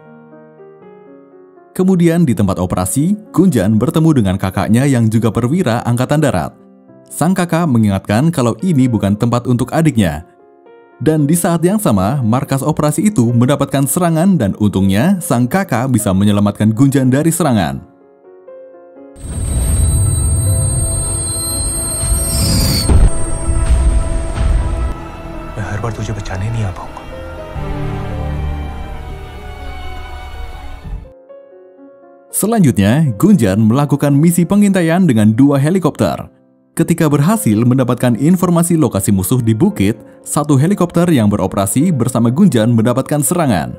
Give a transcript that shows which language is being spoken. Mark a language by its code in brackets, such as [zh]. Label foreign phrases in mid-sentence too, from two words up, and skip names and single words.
[id] Kemudian di tempat operasi, Gunjan bertemu dengan kakaknya yang juga perwira Angkatan Darat. Sang kakak mengingatkan kalau ini bukan tempat untuk adiknya. Dan di saat yang sama, markas operasi itu mendapatkan serangan dan untungnya sang kakak bisa menyelamatkan Gunjan dari serangan. [hi] हर बार तुझे बचाने नहीं आ पाऊंगा. [id] Selanjutnya, Gunjan melakukan misi pengintaian dengan 2 helikopter. Ketika berhasil mendapatkan informasi lokasi musuh di bukit, 1 helikopter yang beroperasi bersama Gunjan mendapatkan serangan.